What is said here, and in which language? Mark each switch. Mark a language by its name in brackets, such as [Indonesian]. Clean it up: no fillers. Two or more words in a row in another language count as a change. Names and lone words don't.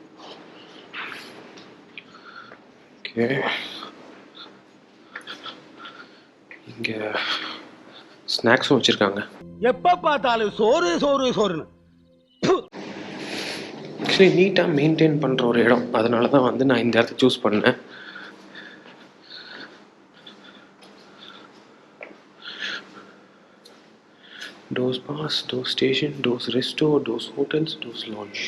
[Tamil] ஓகே, இங்கே ஸ்நாக்ஸும் வச்சுருக்காங்க. எப்போ பார்த்தாலும் சோறு சோறு சோறுன்னு. ஆக்சுவலி நீட்டாக மெயின்டைன் பண்ணுற ஒரு இடம், அதனால தான் வந்து நான் இந்த இடத்த சூஸ் பண்ணேன். [English] Dose bars, Dose station, Dose resto, Dose hotels, Dose lounge.